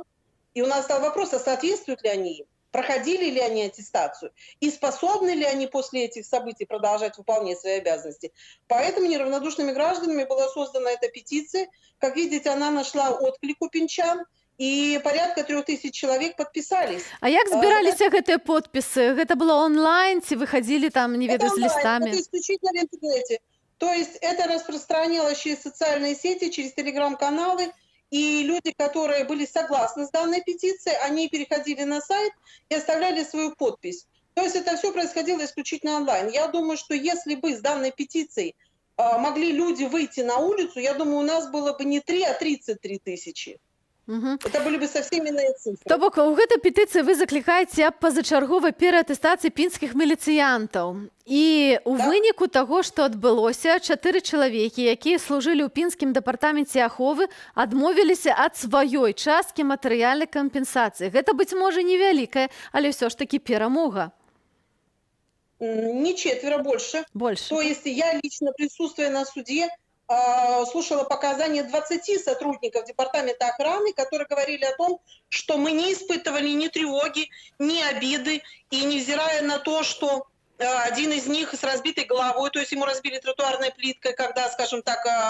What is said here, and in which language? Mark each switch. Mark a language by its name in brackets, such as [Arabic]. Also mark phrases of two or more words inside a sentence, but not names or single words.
[Russian] И у нас стал вопрос, а соответствуют ли они им? Проходили ли они аттестацию? И способны ли они после этих событий продолжать выполнять свои обязанности? Поэтому неравнодушными гражданами была создана эта петиция. Как видите, она нашла отклик у пинчан. И порядка 3000 человек подписались. [Belarusian] А як збіраліся гэтыя подпісы? Гэта было онлайн, ці выходили там, не ведаю, [Russian] с листами? Это исключительно в интернете. То есть это распространялось через социальные сети, через телеграм-каналы, и люди, которые были согласны с данной петицией, они переходили на сайт и оставляли свою подпись. То есть это все происходило исключительно онлайн. Я думаю, что если бы с данной петицией могли люди выйти на улицу, я думаю, у нас было бы не 3, а 33 тысячи. Это были бы совсем иные цифры. [Belarusian] То бок у гэтай петыцыі вы заклікаеце аб пазачарговай пераатэстацыі пінскіх міліцыянтаў. І у выніку таго, што адбылося, 4 чалавекі, якія служылі ў пінскім дэпартаменце аховы, адмовіліся ад сваёй часткі матэрыяльнай кампенсацыі. Гэта, быць можа, невялікая, але ўсё ж такі перамога. [Russian] Не четверо, больше. Больше. То есть я лично, присутствуя на суде, слушала показания 20 сотрудников департамента охраны, которые говорили о том, что мы не испытывали ни тревоги, ни обиды, и невзирая на то, что один из них с разбитой головой, то есть ему разбили тротуарной плиткой, когда, скажем так,